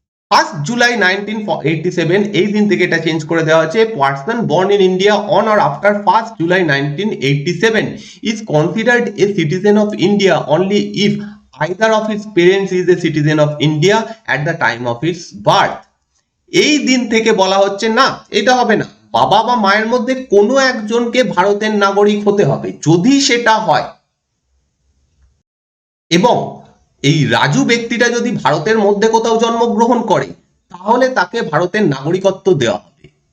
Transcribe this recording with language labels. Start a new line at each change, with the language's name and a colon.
Bangla: 1 জুলাই 1987 এই দিন থেকে এটা চেঞ্জ করে দেওয়া হয়েছে।
English: Person born in India on or after 1 July 1987 is considered a citizen of India only if either of his parents is a citizen of India at the time of its birth.
Bangla: এই দিন থেকে বলা হচ্ছে না, এটা হবে না, বাবা বা মায়ের মধ্যে কোনো একজনকে ভারতের নাগরিক হতে হবে। যদি সেটা হয় এবং এই রাজু ব্যক্তিটা যদি ভারতের মধ্যে কোথাও জন্মগ্রহণ করে, তাহলে তাকে ভারতের নাগরিকত্ব দেওয়া হবে।